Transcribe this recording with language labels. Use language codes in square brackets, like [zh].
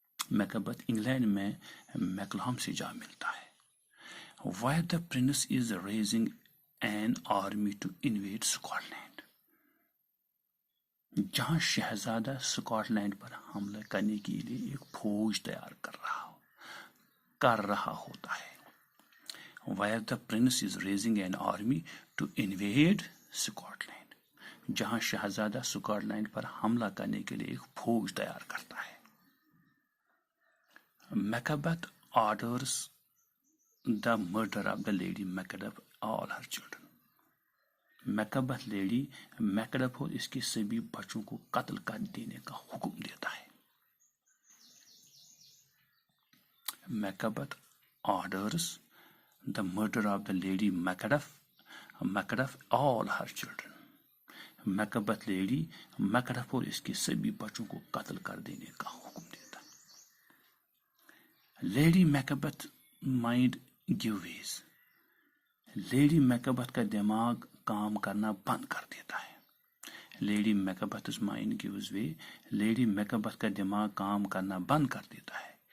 [ur] Macbeth England میں میکلہم سے جا ملتا ہے. [en] Where the prince is raising an army to invade Scotland. [ur] جہاں شہزادہ اسکاٹ لینڈ پر حملہ کرنے کے لیے ایک فوج تیار کر رہا ہوتا ہے. [en] Where the prince is raising an army to invade Scotland. [ur] جہاں شہزادہ اسکاٹ لینڈ پر حملہ کرنے کے لیے ایک فوج تیار کرتا ہے. [en] Macbeth orders the murder of the lady Macduff all her children. [ur] Macbeth lady میکڈف اور اس کے سبھی بچوں کو قتل کر دینے کا حکم دیتا ہے. [en] Macbeth orders the murder of the lady Macduff all her children. [ur] Macbeth lady میکڈف اور اس کے سبھی بچوں کو قتل کر دینے کا حکم دیتا ہے. [en] Lady Macbeth mind give ways. [ur] لیڈی میکبتھ کا دماغ کام کرنا بند کر دیتا ہے. [en] Lady Macbeth's mind gives way. [ur] Lady میکبتھ کا دماغ کام کرنا بند کر دیتا ہے.